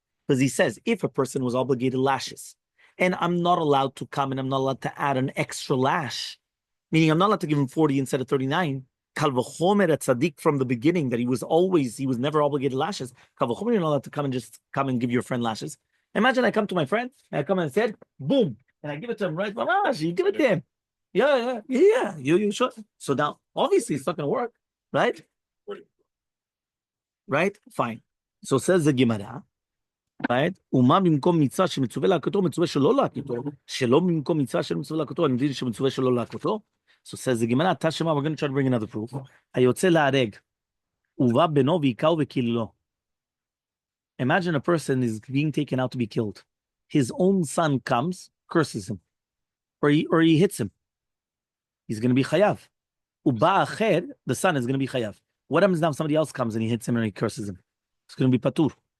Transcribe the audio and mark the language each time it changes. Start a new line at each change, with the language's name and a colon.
English: Because he says, if a person was obligated lashes, and I'm not allowed to come and I'm not allowed to add an extra lash, meaning I'm not allowed to give him 40 instead of 39, Kal v'chomer at tzaddik from the beginning, that he was never obligated lashes, Kal v'chomer, you're not allowed to come and give your friend lashes. Imagine I come to my friend, and I come and said, boom, and I give it to him right, you give it to him. Yeah. You should. So now, obviously, it's not going to work, right? Right? Fine. So says the Gemara, right?
Hebrew: ומה במקום מצווה שמצווה להכותו, מצווה שלא להכותו, שלא במקום מצווה של מצווה להכותו, אני מבין שמצווה שלא להכותו.
English: So says the Gemara, תשמע, we're going to try to bring another proof.
Hebrew: היוצא להרג, ובא בנו ויקהו וקיללו.
English: Imagine a person is being taken out to be killed. His own son comes, curses him, or he hits him. He's going to be chayav.
Hebrew: Uba acher,
English: the son is going to be chayav. What happens now if somebody else comes and he hits him and he curses him? It's going to be patur.